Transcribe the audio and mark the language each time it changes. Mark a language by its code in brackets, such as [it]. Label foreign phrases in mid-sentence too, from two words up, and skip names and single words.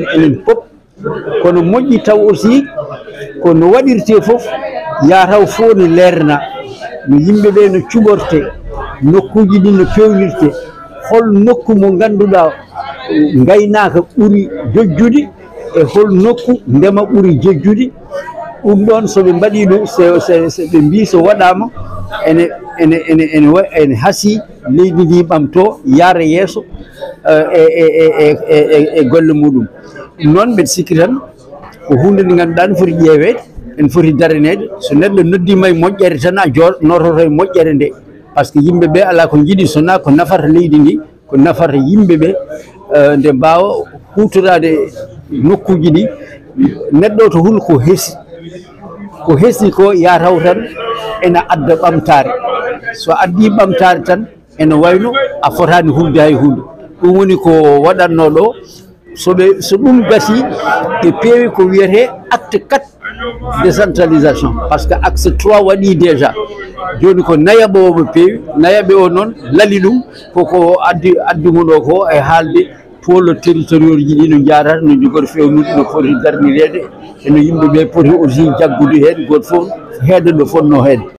[ff] enen pop kono moƴƴi taw aussi kono waɗirte fof yataw fof ne lerna no yimɓeɓe no cuɓorte nokkuji ɗi no pewnirte hol nokku mo ganduɗa gaynaka ɓuuri jojjude e hol nokku ndema ɓuuri jojjude ɗum ɗon soɓe mbaɗi ɗum ɓe mbi so waɗama ene haasi leydi ndi ɓamto yaara yeeso e golle muɗum noon mbeɗa sikki tan ko hunde nde ganduɗa ne foti ƴeewede ene foti daranede so neɗɗo noddima e moƴƴere tan a nototo e moƴƴere nde [fr] par ce que [ff] yimɓeɓe ala ko jiiɗi sona ko nafata leydi ndi ko nafata yimɓeɓe nde mbawa hutorade nokkuji ɗi neɗɗo to hul ko heesi ko yataw tan ene adda ɓamtare so addi ɓamtare tan ene wayno a fotani hulde hay hunde ɗum woni ko waɗanno ɗo so ɗum gasi ɓe peewi ko wiyete [fr] acte 4 décentralisation par ce que axe 3 [ff] waɗi déjà joni ko nayaɓo oɓe peewi nayaɓe o noon laali ɗum koko addumo ɗo ko e haalde [fr] pôle territorial [ff] ji ɗi no jarata no jogori fewnude no foti darnirede eno yimɓeɓe poti aussi jaggude hen goto fof heeɗa ɗo fonno heede